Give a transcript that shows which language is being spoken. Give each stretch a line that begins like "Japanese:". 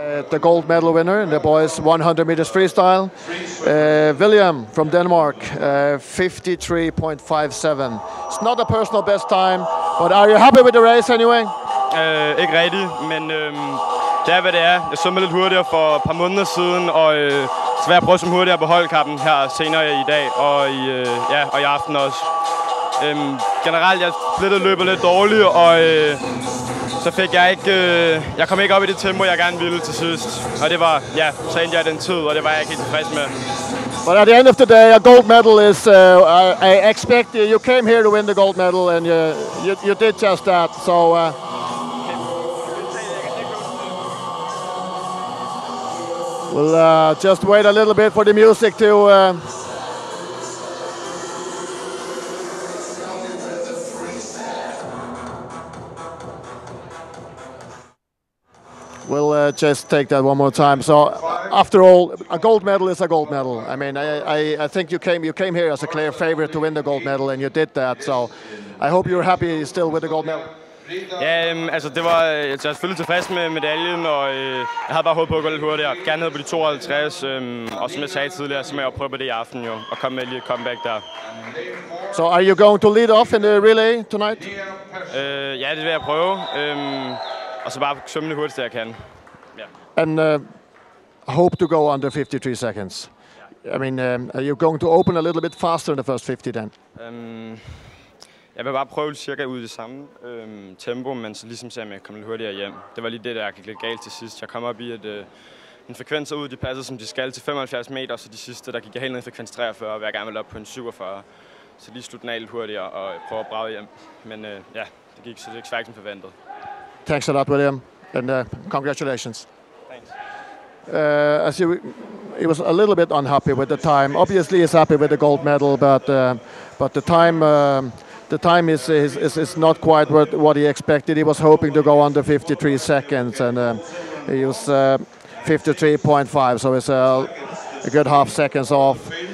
English: The gold medal winner in the boys 100 meters freestyle, William from Denmark, 53.57. It's not a personal best time, but are you happy with the race anyway?
Danish: Ikke rigtigt, men det er hvad det er. Jeg så mig lidt hurtigere for et par måneder siden, og så vil jeg prøve som hurtigere på holdkappen her senere i dag og i aften også. Generelt jeg løbet lidt dårligt, og så fik jeg ikke, jeg kom ikke op i det tempo, jeg gerne ville til sidst. Og det var, så endte jeg den tid, og det var jeg ikke helt tilfreds med.
English: But at the end of the day, a gold medal is, I expect you came here to win the gold medal, and you did just that. So we'll just wait a little bit for the music to We'll just take that one more time. So, after all, a gold medal is a gold medal. I mean, I think you came here as a clear favorite to win the gold medal, and you did that. So, I hope you're happy still with the gold medal.
Danish: Ja, altså det var, jeg er selvfølgelig tilfreds med medaljen, og jeg havde bare håbet på at gå lidt hurtigere. Gerne ned på de 52, og som jeg sagde tidligere, så må jeg prøve på det i aften jo, og komme med lige et comeback der.
English: So, are you going to lead off in the relay tonight?
Danish: Ja, det vil jeg prøve. Og så bare svømme det hurtigst, jeg kan. Yeah.
English: And hope to go under 53 seconds. I mean, are you going to open a little bit faster in the first 50 then?
Danish: Jeg vil bare prøve cirka ud i det samme tempo, men så ligesom ser jeg kommer lidt hurtigere hjem. Det var lige det, der gik lidt galt til sidst. Jeg kom op i en frekvens ud, de passede som de skal til 75 meter, så de sidste, der gik jeg helt ned i frekvens 43, og jeg gerne ville op på en 47. Så lige slutte den af lidt hurtigere og prøve at brage hjem. Men ja, det gik så det ikke svagt som forventet.
English: Thanks a lot, William, and congratulations. Thanks. He was a little bit unhappy with the time. Obviously, he's happy with the gold medal, but the time is not quite what he expected. He was hoping to go under 53 seconds, and he was 53.5, so it's a good half seconds off.